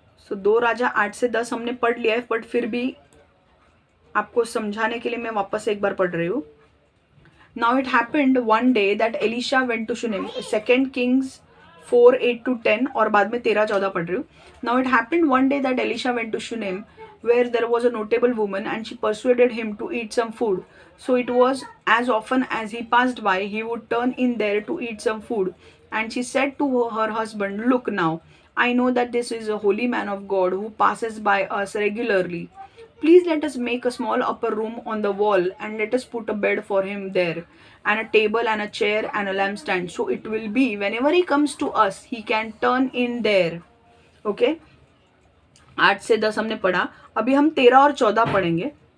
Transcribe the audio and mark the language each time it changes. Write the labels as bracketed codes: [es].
[hi] सो 2 राजा 8 से 10 हमने पढ़ लिया है, बट फिर भी आपको समझाने के लिए मैं वापस एक बार पढ़ रही हूँ। [en] now it happened one day that Elisha went to Shunem, 2 Kings 4 8 to 10 [hi] और बाद में 13 14 पढ़ रही हूँ। [en] Now it happened one day that Elisha went to Shunem where there was a notable woman and she persuaded him to eat some food. So it was as often as he passed by, he would turn in there to eat some food. And she said to her husband, "Look now, I know that this is a holy man of God who passes by us regularly. Please let us make a small upper room on the wall and let us put a bed for him there, and a table and a chair and a lampstand. So it will be whenever he comes to us, he can turn in there." Okay? [hi] 8 से 10 हमने पढ़ा, अभी हम 13 और 14 पढ़ेंगे।